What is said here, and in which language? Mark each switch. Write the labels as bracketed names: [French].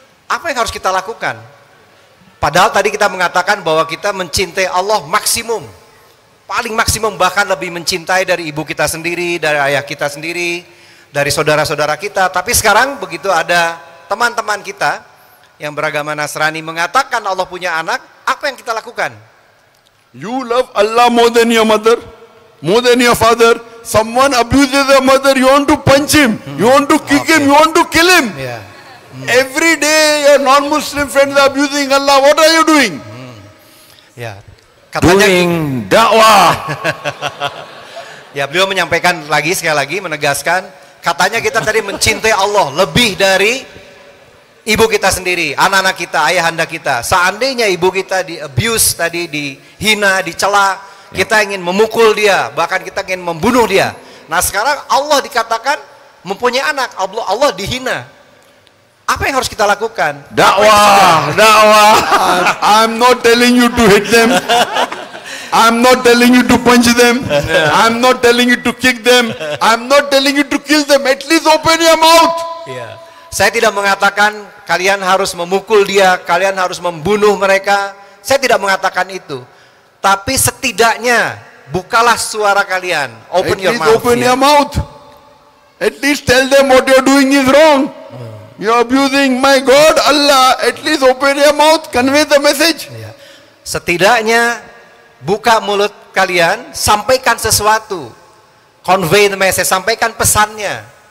[Indonesian] Apa yang harus kita lakukan? Padahal tadi kita mengatakan bahwa kita mencintai Allah maksimum, paling maksimum, bahkan lebih mencintai dari ibu kita sendiri, dari ayah kita sendiri, dari saudara-saudara kita. Tapi sekarang begitu ada teman-teman kita yang beragama Nasrani mengatakan Allah punya anak, apa yang kita lakukan? [English] You love Allah more than your mother, more than your father. Someone abuses their mother, you want to punch him, you want to kick him, you want to kill him. Yeah. Every day your non-Muslim friends are abusing Allah. What are you doing? [Indonesian] Ya, katanya [English] Doing dakwah. [Indonesian] ya, beliau menyampaikan lagi, sekali lagi menegaskan, katanya kita tadi mencintai Allah lebih dari ibu kita sendiri, anak-anak kita, ayahanda kita. Seandainya ibu kita di abuse tadi, dihina, dicela, kita ingin memukul dia, bahkan kita ingin membunuh dia. Nah sekarang Allah dikatakan mempunyai anak, Allah dihina. Apa yang harus kita lakukan? Dakwah, dakwah. [English] I'm not telling you to hit them. I'm not telling you to punch them. I'm not telling you to kick them. I'm not telling you to kill them. At least open your mouth. [Indonesian] Ya. Saya tidak mengatakan kalian harus memukul dia, kalian harus membunuh mereka. Saya tidak mengatakan itu. Tapi setidaknya bukalah suara kalian. [English] Open your mouth. Open [Indonesian] ya. [English] your mouth. At least tell them what you're doing is wrong. You're abusing my God, Allah. At least open your mouth. Convey the message. [Indonesian] Ya. Setidaknya buka mulut kalian, sampaikan sesuatu. [English] Convey the message, sampaikan pesannya.